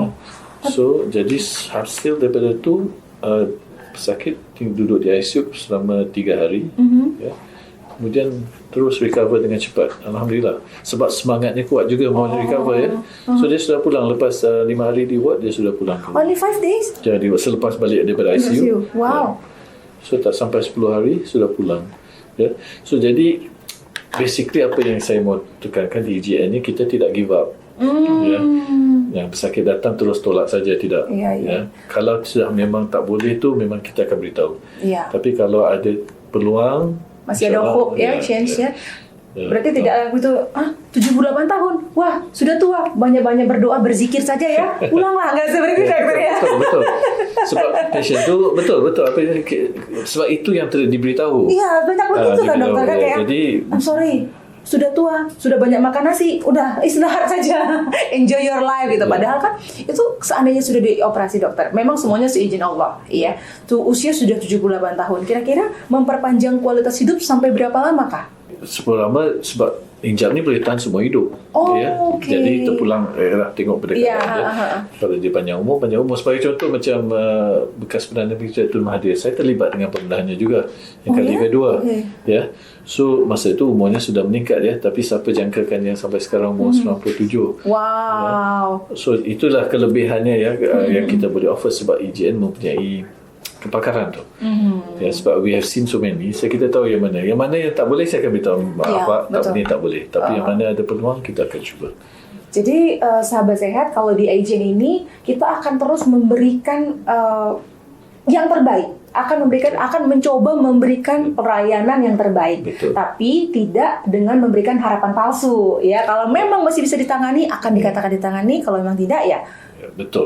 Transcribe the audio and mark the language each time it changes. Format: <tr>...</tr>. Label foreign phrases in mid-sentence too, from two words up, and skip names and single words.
<ms>So jadi hasil daripada tu pesakit duduk di ICU selama 3 hari. Ya. Kemudian terus recover dengan cepat. Alhamdulillah. Sebab semangatnya kuat juga mau recover ya. So dia sudah pulang lepas 5 hari di ward, dia sudah pulang.</ms> <en>Only 5 days?</en> <ms>Jadi selepas balik daripada ICU. Wow. Ya. So tak sampai 10 hari sudah pulang. Ya. So jadi basically apa yang saya mau tekankan di IGN ni, kita tidak</ms> <en>give up.</en> <ms>Ya. Yang pesakit datang terus tolak saja, tidak. Ya. Kalau sudah memang tak boleh tu, memang kita akan beritahu. Tapi kalau ada peluang, masih ada hope ya, chance ya.</ms> <id>Berarti tidak begitu 78 tahun. Wah, sudah tua. Banyak-banyak berdoa, berzikir saja ya. Pulanglah, enggak seperti itu dokter ya.</id> <ms>Betul. Sebab patient tu betul apa yang, sebab itu yang diberitahu.</ms> <id>Iya, banyak begitu kan dokter kan kayak. Jadi</id> <en>I'm sorry.</en> <id>Sudah tua, sudah banyak makan nasi, udah istirahat saja,</id> <en>enjoy your life gitu.</en> <id>Padahal kan itu seandainya sudah dioperasi dokter, memang semuanya seizin Allah, iya. Tuh usia sudah 78 tahun, kira-kira memperpanjang kualitas hidup sampai berapa lama kah?</id> <ms>Lama sebab injap ni boleh tahan semua hidup. Jadi terpulang tengok pendekatan dia. Kalau dia panjang umur. Sebagai contoh macam bekas Perdana Menteri Tun Mahathir, saya terlibat dengan pembedahannya juga yang kali kedua. Ya. So masa itu umurnya sudah meningkat ya, tapi siapa jangkakan yang sampai sekarang umur 97. Wow. Ya. So itulah kelebihannya ya yang kita boleh offer sebab IGN mempunyai kepakaran tu. Ya, sebab</ms> <en>we have seen so many,</en> <ms>kita tahu yang mana yang tak boleh saya akan beritahu tak boleh, tapi yang mana ada peluang kita akan cuba.</ms> <id>Jadi sahabat sehat, kalau di IGN ini kita akan terus memberikan yang terbaik, akan mencoba memberikan pelayanan yang terbaik. Betul. Tapi tidak dengan memberikan harapan palsu ya. Kalau memang masih bisa ditangani, akan dikatakan ditangani. Kalau memang tidak ya, betul.</id>